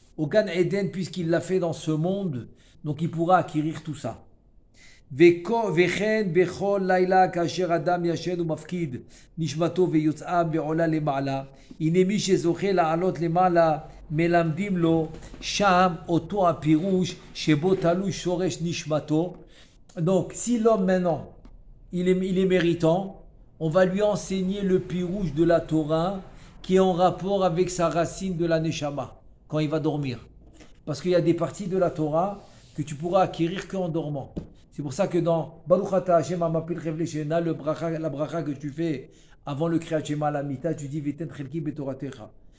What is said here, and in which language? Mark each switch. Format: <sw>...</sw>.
<fr>au Gan Eden, puisqu'il l'a fait dans ce monde, donc il pourra acquérir tout ça.</fr> <he>וכן בכל לילה כאשר אדם ישן ומפקיד נשמתו ויוצאה בעולה למעלה, הנה מי שזוכה לעלות למעלה מלמדים לו שם אותו הפירוש שבו תלוי שורש נשמתו.</he> <fr>Donc si l'homme maintenant il est méritant, on va lui enseigner le pirouche de la Torah qui est en rapport avec sa racine de la Neshama quand il va dormir. Parce qu'il y a des parties de la Torah que tu pourras acquérir qu'en dormant. C'est pour ça que dans</fr> <he>Baruch Ata Hashem Amapil Chevle Shena,</he> <fr>la bracha que tu fais avant le Kriyat Shema la Mita, tu dis</fr> <he>Veten Chelki Betoratecha.</he>